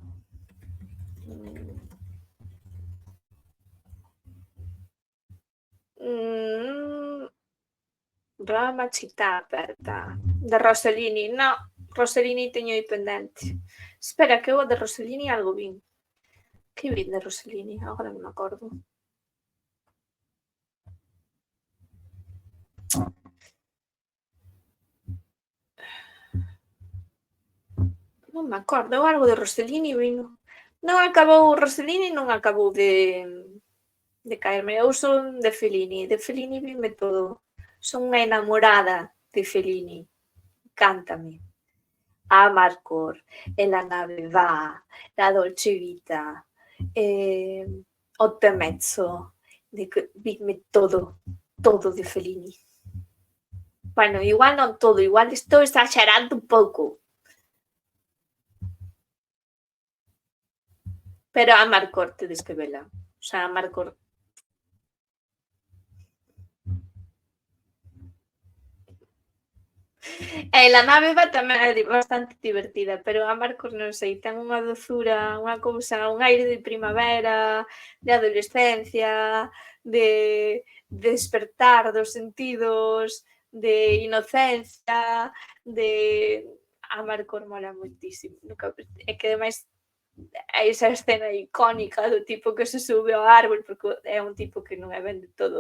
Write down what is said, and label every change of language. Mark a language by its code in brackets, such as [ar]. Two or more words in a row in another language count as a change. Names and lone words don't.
[gl] Roma, città aperta. De Rossellini, no. Rossellini teño aí pendente. Espera, que eu de Rossellini algo vin. Que vin de Rossellini? Agora non me acordo. Non me acordo, algo de Rossellini vino. Rossellini non acabou de caerme. Eu son de Fellini vime todo. Son unha enamorada de Fellini. Cántame. Amarcord, e la nave va, la Dolce Vita, Otto e mezzo, vime todo de Fellini. Bueno, igual non todo, igual estou exagerando un pouco. Pero Amarcord tedes que vela. [es] O sea, [gl] Amarcord. E la nave va tamén é bastante divertida, pero Amarcord non sei, ten unha dozura, unha cousa, un aire de primavera, de adolescencia, de despertar dos sentidos, de inocencia, de... Amarcord mola moitísimo. É que ademais hai esa escena icónica do tipo que se sube ao árbol, porque é un tipo que non é ben de todo.